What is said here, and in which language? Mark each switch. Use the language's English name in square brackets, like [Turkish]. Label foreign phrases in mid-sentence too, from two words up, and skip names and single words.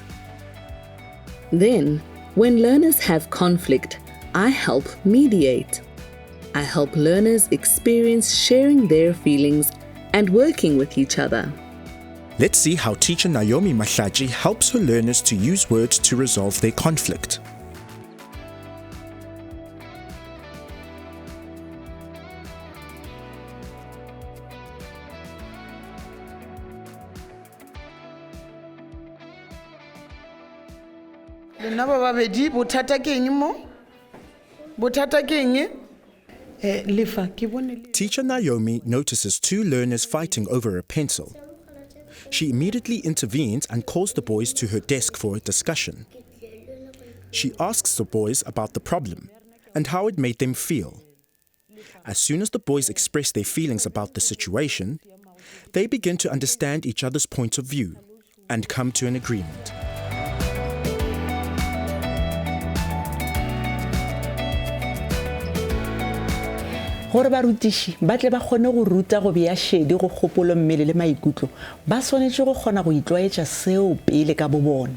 [English] Then, when learners have conflict, I help mediate. I help learners experience sharing their feelings and working with each other. Let's see how teacher Naomi Mahlaji helps her learners to use words to resolve their conflict. [Tswana] Lena ba babedi bothata ke eng mo? Bothata ke eng? Lefa ke bone. [English] Teacher Naomi notices 2 learners fighting over a pencil. She immediately intervenes and calls the boys to her desk for a discussion. She asks the boys about the problem and how it made them feel. As soon as the boys express their feelings about the situation, they begin to understand each other's point of view and come to an agreement. [Northern Sotho] Gore barutiši ba tle ba kgone go ruta go bea šedi go kgopolo mmele le maikutlo ba swanetše go kgona go itlwaetša seo pele ka bobona.